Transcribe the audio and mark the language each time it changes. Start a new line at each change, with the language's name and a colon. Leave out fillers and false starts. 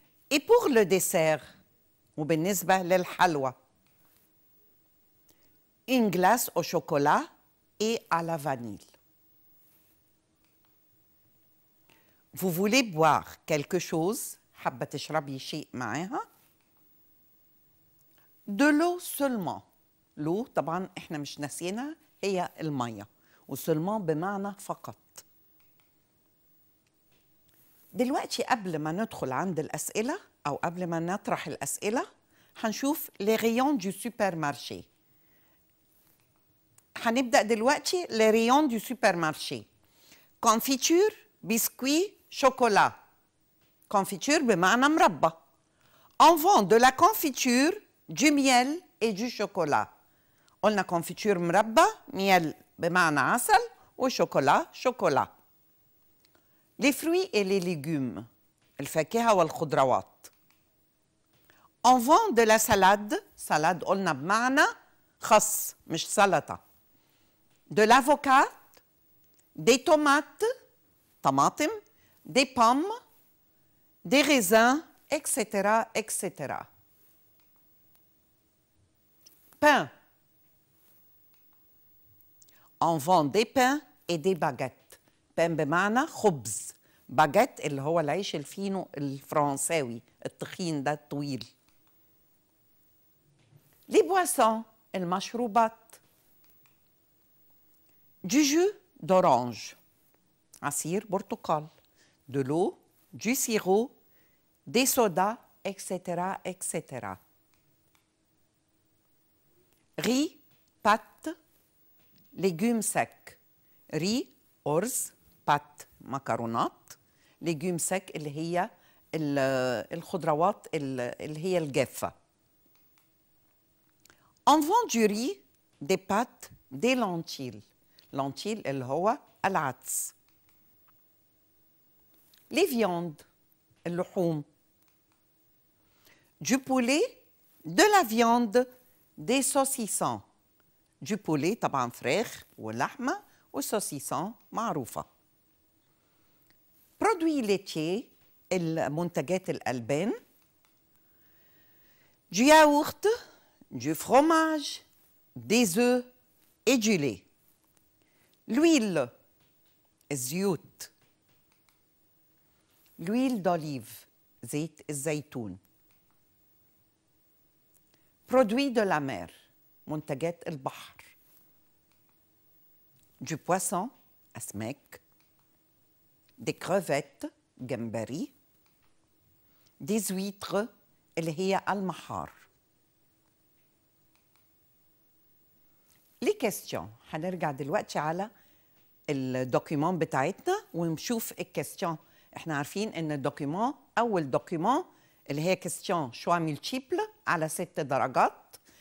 French: Et pour le dessert،
Arabic: وبالنسبة للحلوى،
French: une glace au chocolat et à la vanille. Vous voulez boire quelque chose؟
Arabic: حابة تشربي شيء معاها.
French: De l'eau seulement.
Arabic: l'eau طبعا احنا مش ناسينها، هي المية، وسلمان بمعنى فقط. دلوقتي قبل ما ندخل عند الأسئلة أو قبل ما نطرح الأسئلة، هنشوف
French: les rayons du supermarché.
Arabic: هنبدأ دلوقتي
French: les rayons du supermarché. confiture، biscuit، chocolat.
Arabic: confiture بمعنى مربى.
French: On vend de la confiture, du miel et du chocolat.
Arabic: قلنا confiture مربى، miel بمعنى عسل، وشوكولا شوكولا.
French: les fruits et les légumes،
Arabic: الفاكهة والخضروات.
French: On vend de la salade، salade
Arabic: قلنا بمعنى خس مش سلطة.
French: de l'avocat، des tomates،
Arabic: طماطم،
French: des pommes، des raisins، etc. etc. pain. On vend des pains et des baguettes.
Arabic: pain بمعنى خبز، باجيت اللي هو العيش الفينو الفرنساوي التخين ده الطويل.
French: les boissons،
Arabic: المشروبات.
French: du jus d'orange،
Arabic: عصير برتقال.
French: de l'eau، du sirop، des sodas، etc. etc. riz، pâtes، légumes secs.
Arabic: riz أرز، pâtes مكرونات،
French: légumes secs
Arabic: اللي هي الخضروات اللي هي الجافة.
French: On vend du riz، des pâtes، des lentilles.
Arabic: lentilles اللي هو العدس.
French: les viandes،
Arabic: اللحوم.
French: du poulet، de la viande، des saucissons. du poulet
Arabic: طبعا فراخ ولحمة، والسوسيسون معروفة.
French: produits laitiers،
Arabic: المنتجات الألبان.
French: du yaourt، du fromage، des œufs et du lait. l'huile،
Arabic: الزيوت.
French: l'huile d'olive،
Arabic: زيت الزيتون.
French: produits de la mer،
Arabic: منتجات البحر.
French: du poisson،
Arabic: أسماك.
French: des crevettes،
Arabic: جمبري.
French: des huîtres،
Arabic: اللي هي المحار.
French: les questions،
Arabic: هنرجع دلوقتي على الدوكيومون بتاعتنا ونشوف الكيستيون. احنا عارفين ان الدوكيومون، اول دوكيومون اللي هي كيستيون شوا ملتيبل على 6 درجات.